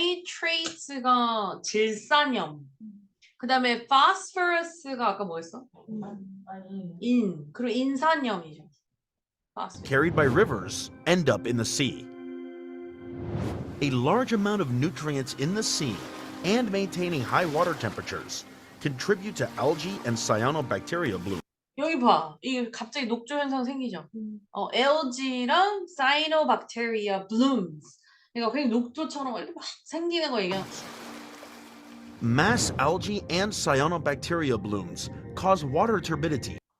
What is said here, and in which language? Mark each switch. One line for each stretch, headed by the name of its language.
Korean: 나이트레이트가 질산염. 그다음에 파스퍼러스가 아까 뭐였어? 그리고 인산염이죠. 파스퍼러스.
English: carried by rivers end up in the sea. A large amount of nutrients in the sea and maintaining high water temperatures contribute to algae and cyanobacteria bloom.
Korean: 여기 봐. 이게 갑자기 녹조 현상 생기죠.
English: algae랑 cyanobacteria blooms.
Korean: 그러니까 그냥 녹조처럼 이렇게 막 생기는 거 얘기하는 거지.
English: Mass algae and cyanobacteria blooms cause water turbidity.